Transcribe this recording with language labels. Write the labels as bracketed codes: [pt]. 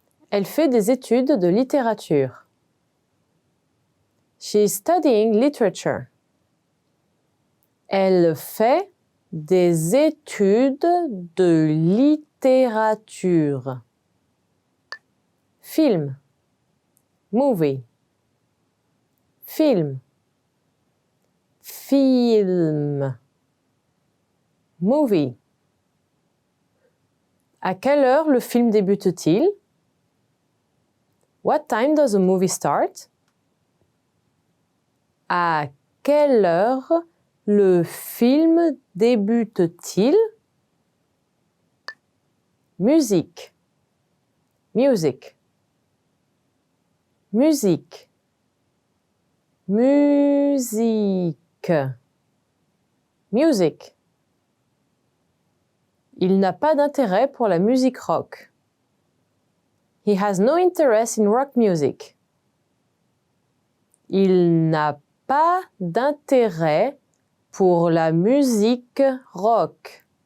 [fr] Elle fait des études de littérature. [en] She is studying literature. [fr] Elle fait des études de littérature. Film. [en] Movie. [fr] Film. Film. [en] Movie. [fr] À quelle heure le film débute-t-il? [en] What time does the movie start? [fr] À quelle heure le film débute-t-il? Musique. [en] Music. [fr] Musique. Musique. [en] Music. [fr] Il n'a pas d'intérêt pour la musique rock. [en] He has no interest in rock music. [fr] Il n'a pas d'intérêt pour la musique rock.